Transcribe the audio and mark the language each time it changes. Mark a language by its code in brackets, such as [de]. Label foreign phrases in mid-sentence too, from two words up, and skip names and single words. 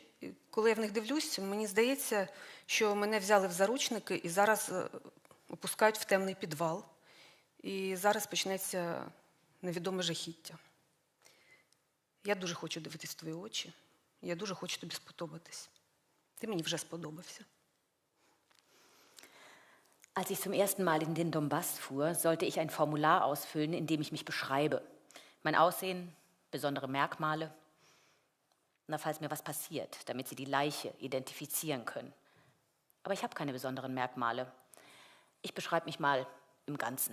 [uk] Коли я в них дивлюсь, мені здається, що мене взяли в заручники і зараз опускають в темний підвал. І зараз почнеться невідоме жахіття. Я дуже хочу дивитись в твої очі. Я дуже хочу тобі сподобатись. Ти мені вже сподобався. [de] Als ich zum ersten Mal in den Donbass fuhr, sollte ich ein Formular ausfüllen, in dem ich mich beschreibe. Mein Aussehen, besondere Merkmale. Na, falls mir was passiert, damit sie die Leiche identifizieren können. Aber ich habe keine besonderen Merkmale. Ich beschreibe mich mal im Ganzen.